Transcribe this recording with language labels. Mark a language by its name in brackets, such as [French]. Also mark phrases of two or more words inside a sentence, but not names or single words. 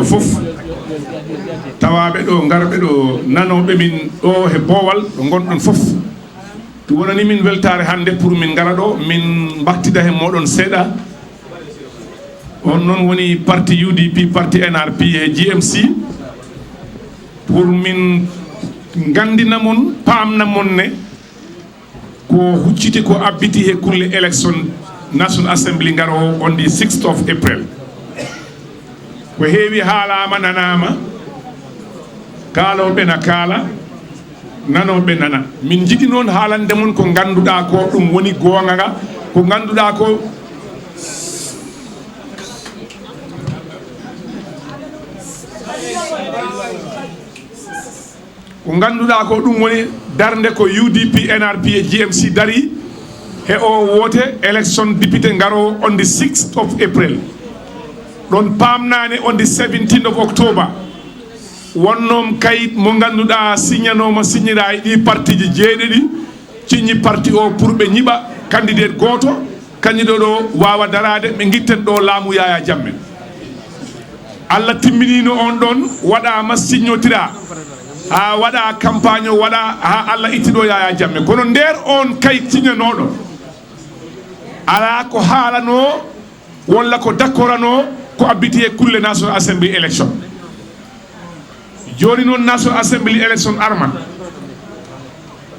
[Fula] fof tawaɓe ɗo garɓe ɗo nanoɓe min ɗo he boowal ɗo gonɗon fof to wonani min weltare hande pour min gara ɗo min battida he moɗon seeɗa on noon woni parti UDP parti NRP e GMC pour min gandina mon pamna mon ne ko hucciti ko abbiti he kulle élection National Assembly ngaro [English] on the 6th of April [Fula] ko heewi haalama nanama kaaloɓe na kaala nanoɓe nana min jiɗi noon haalande mon ko ganduɗa ko ɗum woni gonga nga ko ganduɗa ko ganduɗa ko ɗum woni darde ko UDP NRP e GMC dari he o wote [French] election député [Fula] ngaro [English] on the 6th of April [Fula] ɗon pamnane [English] on the 17th of October [Fula] wonnom kayit mo ganduɗa signanoma signira e ɗi parti ji jeeɗiɗi ciñi parti o pour ɓe ñiɓa candidate goto kandiɗo ɗo wawa darade ɓe guitten ɗo laamu Yaya Jammeh Allah timminino on ɗon waɗama signotira ha waɗa campagne o waɗa ha Allah ittiɗo Yaya Jammeh kono nder on kayit signanoɗo ala ko haalano walla ko d'accorano ko abbiti e kulle [English] National Assembly election [Fula] joni noon [English] National Assembly election [Fula] arma